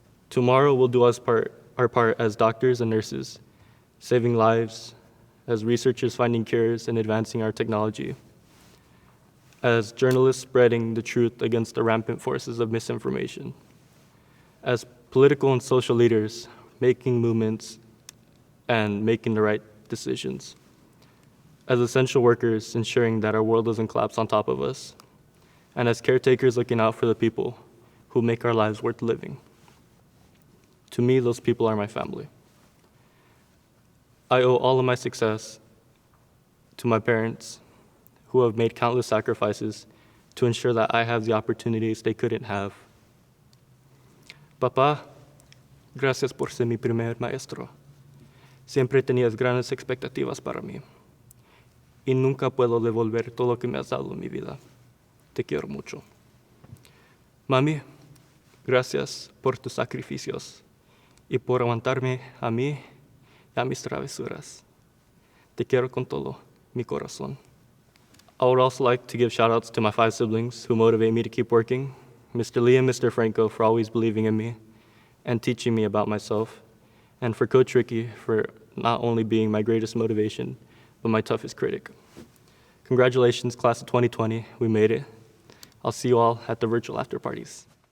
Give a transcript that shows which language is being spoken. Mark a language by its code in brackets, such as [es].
[en] Tomorrow we'll do our part as doctors and nurses, saving lives, as researchers finding cures and advancing our technology, as journalists spreading the truth against the rampant forces of misinformation, as political and social leaders making movements and making the right decisions, as essential workers ensuring that our world doesn't collapse on top of us, and as caretakers looking out for the people who make our lives worth living. To me, those people are my family. I owe all of my success to my parents, who have made countless sacrifices to ensure that I have the opportunities they couldn't have. [es] Papá, gracias por ser mi primer maestro. Siempre tenías grandes expectativas para mí. Y nunca puedo devolver todo lo que me has dado en mi vida. Te quiero mucho. Mami, gracias por tus sacrificios y por aguantarme a mí y a mis travesuras. Te quiero con todo mi corazón. [en] I would also like to give shout-outs to my 5 siblings who motivate me to keep working, Mr. Lee and Mr. Franco for always believing in me and teaching me about myself, and for Coach Ricky for not only being my greatest motivation, but my toughest critic. Congratulations, class of 2020, we made it. I'll see you all at the virtual after parties.